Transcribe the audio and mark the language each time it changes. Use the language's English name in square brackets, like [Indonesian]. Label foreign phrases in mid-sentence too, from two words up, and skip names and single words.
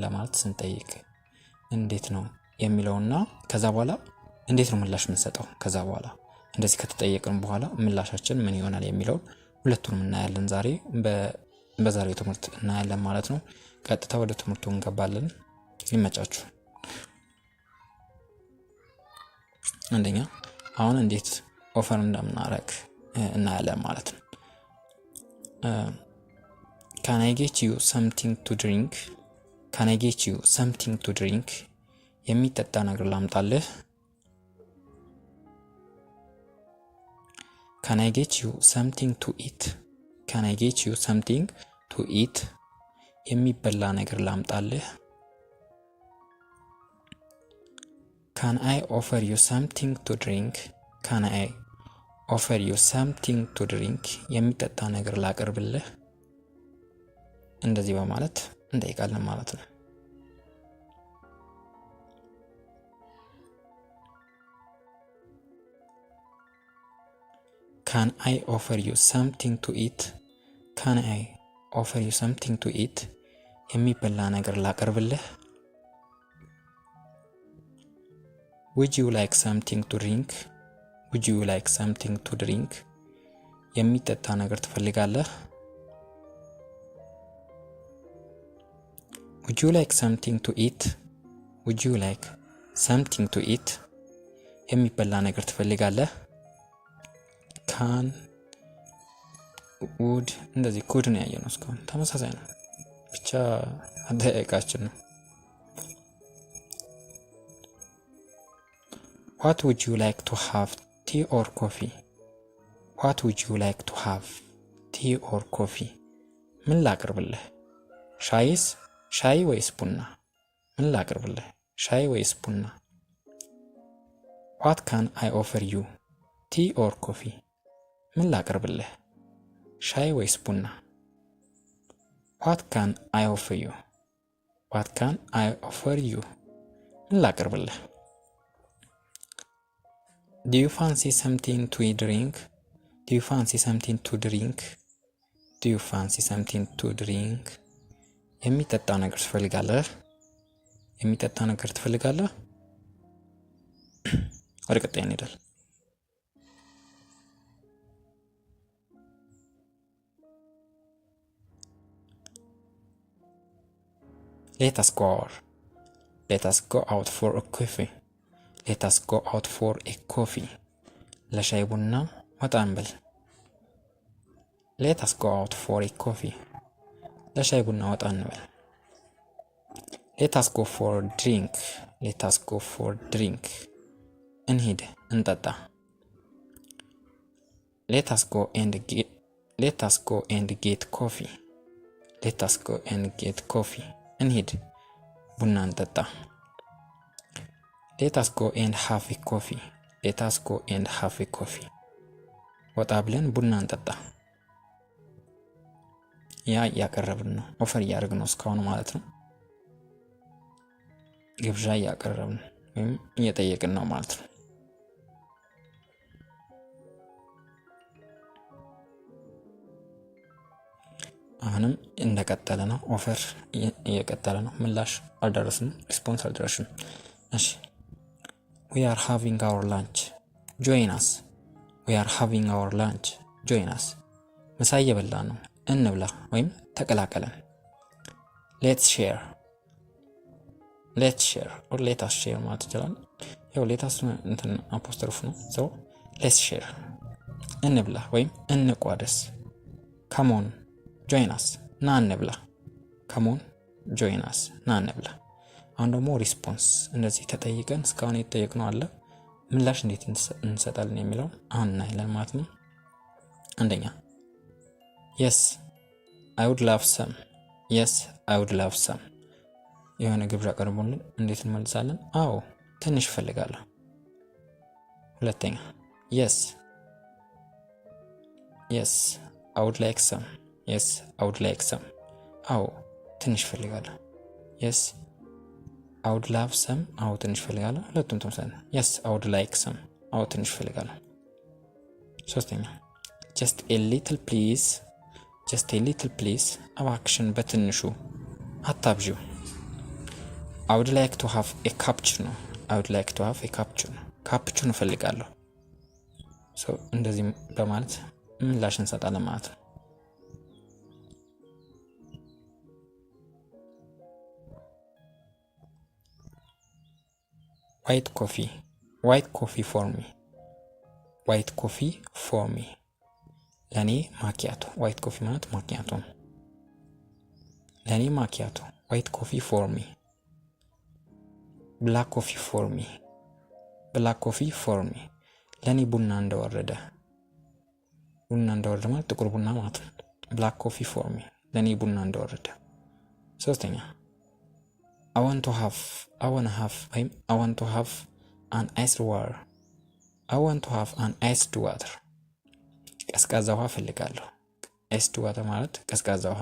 [Amharic] ለማለት ስንጠይቅ እንዴት ነው የሚለውና ከዛ በኋላ እንዴት ነው ምላሽ የምንሰጠው፣ ከዛ በኋላ እንደዚህ ከተጠየቅን በኋላ ምላሻችን ምን ይሆናል የሚለውን ሁለቱንም እናያለን። ዛሬ በዛሬው ትምህርት እናያለን ማለት ነው። ቀጥታ ወደ ትምህርቱ እንገባለን። ይመቻችሁ። አንደኛ አሁን እንዴት ኦፈር እንደምናረግ እናያለን ማለት ነው። [English] Can I get you something to drink? Can I get you something to drink? [Amharic] የሚጠጣ ነገር ላምጣልህ። [English] Can I get you something to eat? Can I get you something to eat? [Amharic] የሚበላ ነገር ላምጣልህ። [English] Can I offer you something to drink? Can I offer you something to drink? [Amharic] የሚጠጣ ነገር ላቀርብልህ። እንደዚህ በማለት እንጠይቃለን ማለት ነው። [English] Can I offer you something to eat? Can I offer you something to eat? [Amharic] የሚበላ ነገር ላቀርብልህ። [English] Would you like something to drink? Would you like something to drink? [Amharic] የሚጠጣ ነገር ትፈልጋለህ? [English] Would you like something to eat? Would you like something to eat? [Amharic] የሚበላ ነገር ትፈልጋለህ? [English] Can would [Amharic] እንደዚህ could ነው ያየነው እስካሁን ተመሳሳይ ነው፣ ብቻ አጠያየቃችን ነው። [English] What would you like to have, tea or coffee? What would you like to have, tea or coffee? [Amharic] ምን ላቅርብልህ? ሻይ ወይስ ቡና? ምን ላቅርብልህ? ሻይ ወይስ ቡና? [English] What can I offer you, tea or coffee? [Amharic] ምን ላቅርብልህ? ሻይ ወይስ ቡና? [English] What can I offer you? What can I offer you? [Amharic] ምን ላቅርብልህ? [English] Do you fancy something to drink? Do you fancy something to drink? Do you fancy something to drink? [Amharic] የሚጠጣ ነገር ትፈልጋለህ? የሚጠጣ ነገር ትፈልጋለህ? ወደ ቀጣይ እንሄዳለን። [English] Let us go out for a coffee. Let us go out for a coffee. [Amharic] ለሻይ ቡና ወጣ እንበል። [English] Let us go out for a coffee. [Amharic] ለሻይ ቡና ወጣ እንበል። [English] Let us go for a drink. Let us go for a drink. [Amharic] እንሂድ እንጠጣ። [English] Let us go and get coffee. Let us go and get coffee. [Amharic] እንሂድ ቡና እንጠጣ። [English] Let us go and have a coffee. Let us go and have a coffee. [Amharic] ወጣ ብለን ቡና እንጠጣ። ያ እያቀረብን ነው፣ ኦፈር እያደረግን ነው እስካሁን ማለት ነው። ግብዣ እያቀረብን ወይም እየጠየቅን ነው ማለት ነው። አሁንም እንደቀጠለ ነው፣ ኦፈር እየቀጠለ ነው። ምላሽ አልደረስንም፣ ሪስፖንስ አልደረስንም። እሺ [English] We are having our lunch. Join us. We are having our lunch. Join us. [Amharic] ምሳ እየበላን ነው፣ እንብላ ወይም ተቀላቀለን። [English] let's share or let's share [Amharic] ማለት ይችላል። ያው ሌታስ እንትን አፖስትሮፍ ነው። [English] so let's share [Amharic] እንብላ ወይም እንቋደስ። [English] come on join us [Amharic] ና እንብላ። [English] come on join us [Amharic] ና እንብላ። አሁን ደግሞ ሪስፖንስ እንደዚህ ተጠይቀን እስካሁን የተጠየቅነው አለ ምላሽ እንዴት እንሰጣለን የሚለው አሁን እናያለን ማለት ነው። አንደኛ [English] yes I would love some yes I would love some [Amharic] የሆነ ግብዣ ቀርቦልን እንዴት እንመልሳለን? አዎ ትንሽ እፈልጋለሁ። ሁለተኛ [English] yes I would like some yes I would like some [Amharic] አዎ ትንሽ እፈልጋለሁ። [English] yes I would love some [Amharic] አዎ ትንሽ እፈልጋለሁ። ሁለቱም ተመሳሳይ ነው። [English] yes I would like some [Amharic] አዎ ትንሽ እፈልጋለሁ። ሶስተኛ [English] just a little please [Amharic] እባክሽን በትንሹ አታብዢው። [English] I would like to have a cappuccino [Amharic] ካፕቹኖ እፈልጋለሁ። እንደዚህ በማለት ምላሽ እንሰጣለን ማለት ነው። [English] white coffee for me [Amharic] ለኔ ማኪያቶ። [English] white coffee [Amharic] ማለት ማኪያቶ ነው። ለኔ ማኪያቶ [English] white coffee for me black coffee for me [Amharic] ለኔ ቡና እንደወረደ ማለት ጥቁር ቡና ማለት ነው። [English] black coffee for me [Amharic] ለኔ ቡና እንደወረደ። ሶስተኛ [English] I want to have an iced water [Amharic] ቀዝቃዛ ውሃ ፈልጋለሁ። [English] iced water [Amharic] ማለት ቀዝቃዛ ውሃ